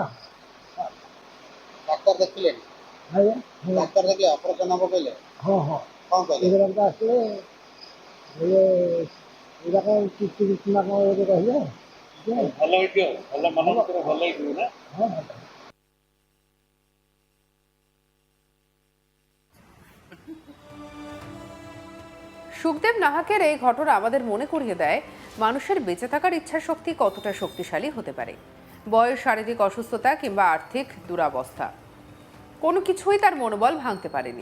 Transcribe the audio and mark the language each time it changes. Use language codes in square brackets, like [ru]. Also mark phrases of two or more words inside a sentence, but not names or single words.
[or] ଡାକ୍ତର ଦେଖିଲେନି? ଆଜ୍ଞା ଡାକ୍ତର ଦେଖିଲେ ଅପରେସନ ହବ କହିଲେ? ହଁ ହଁ କ'ଣ କହିଲେ? ଏଗୁଡ଼ାକ ଆସିଲେ ଏଇଟା କ'ଣ କିଛି ନା କ'ଣ ଗୋଟେ କହିଲେ। ଭଲ ହେଇଥିବ, ଭଲ ମନ ଭିତରେ ଭଲ ହେଇଥିବ ନା? ହଁ [bn] সুখদেব নাহাকের এই ঘটনা আমাদের মনে করিয়ে দেয় মানুষের বেঁচে থাকার ইচ্ছা শক্তি কতটা শক্তিশালী হতে পারে। বয়স, শারীরিক অসুস্থতা কিংবা আর্থিক দুরাবস্থা কোনো কিছুই তার মনোবল ভাঙতে পারেনি।